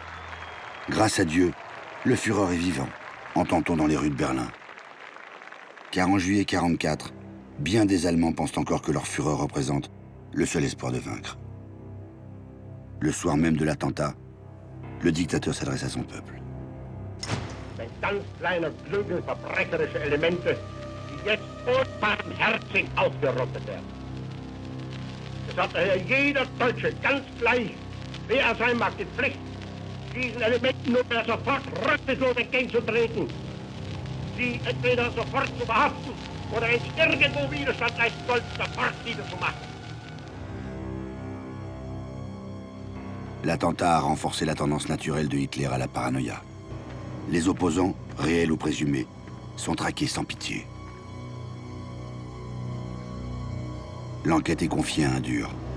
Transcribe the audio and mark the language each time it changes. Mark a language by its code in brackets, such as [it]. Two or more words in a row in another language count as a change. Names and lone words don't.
[fr] Grâce à Dieu, le Führer est vivant, entend-on dans les rues de Berlin. Car en juillet 1944, bien des Allemands pensent encore que leur Führer représente le seul espoir de vaincre. Le soir même de l'attentat, le dictateur s'adresse à son peuple. [de] Ein ganz kleiner Klüngel verbrecherische Elemente, die jetzt unbarmherzig ausgerottet werden. Es hat daher jeder Deutsche ganz gleich, wer er sein mag, die Pflicht, diesen Elementen nur sofort rücksichtlos entgegenzutreten, sie entweder sofort zu verhaften oder wenn sie irgendwo Widerstand leisten sollten, sofort niederzumachen. [fr] L'attentat a renforcé la tendance naturelle de Hitler à la paranoïa. Les opposants, réels ou présumés, sont traqués sans pitié. L'enquête est confiée à un dur.